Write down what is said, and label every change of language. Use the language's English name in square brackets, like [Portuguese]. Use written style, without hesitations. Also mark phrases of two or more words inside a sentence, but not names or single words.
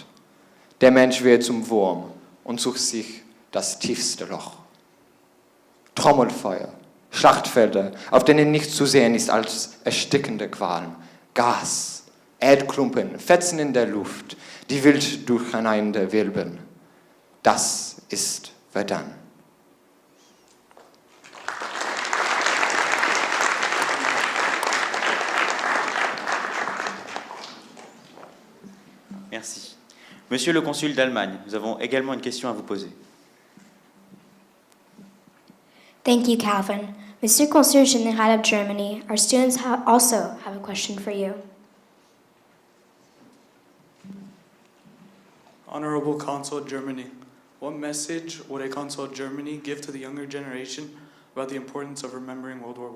[German] Der Mensch wird zum Wurm und sucht sich das tiefste Loch. Trommelfeuer, Schlachtfelder, auf denen nichts zu sehen ist als erstickende Qualen, Gas, Erdklumpen, Fetzen in der Luft, die wild durcheinander wirbeln. Das ist Verdun. [French] Merci. Monsieur le consul d'Allemagne, nous avons également une question à vous poser. [English] Thank you, Calvin. [French] Monsieur Consul Général [English] of Germany, our students also have a question for you. Honorable Consul of Germany, what message would a Consul of Germany give to the younger generation about the importance of remembering World War I?